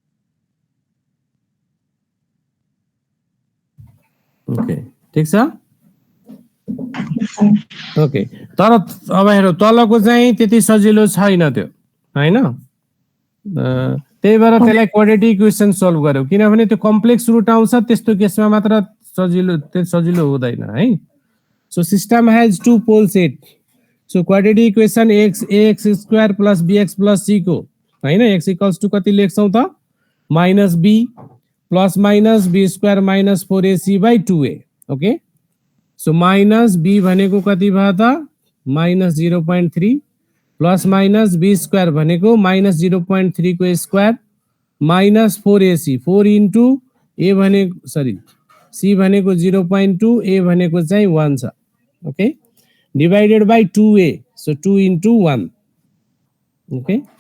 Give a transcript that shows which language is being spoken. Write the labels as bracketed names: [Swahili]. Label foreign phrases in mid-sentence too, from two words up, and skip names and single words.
[Nepali] ओके ठीक छ ओके तर अब हेरौ तलको चाहिँ त्यति सजिलो छैन त्यो हैन त्यही भएर त्यसलाई [English] quadratic equation solve [Nepali] गर्यो किनभने त्यो [English] complex root [Nepali] आउँछ त्यस्तो केसमा मात्र सजिलो हुँदैन है [English] so system has two pole set so quadratic equation ax square plus bx plus c [Nepali] को हैन [English] x equals to [Nepali] कति लेख्छौं त [English] minus b plus minus b square minus 4ac by 2a okay so minus b [Nepali] भनेको कति भयो त [English] minus 0.3 plus minus b square भनेको minus 0.3 को square minus 4ac 4 into a भनेको sorry c भनेको 0.2 a [Nepali] भनेको चाहिँ 1 छ [English] okay divided by 2a so 2 into 1 okay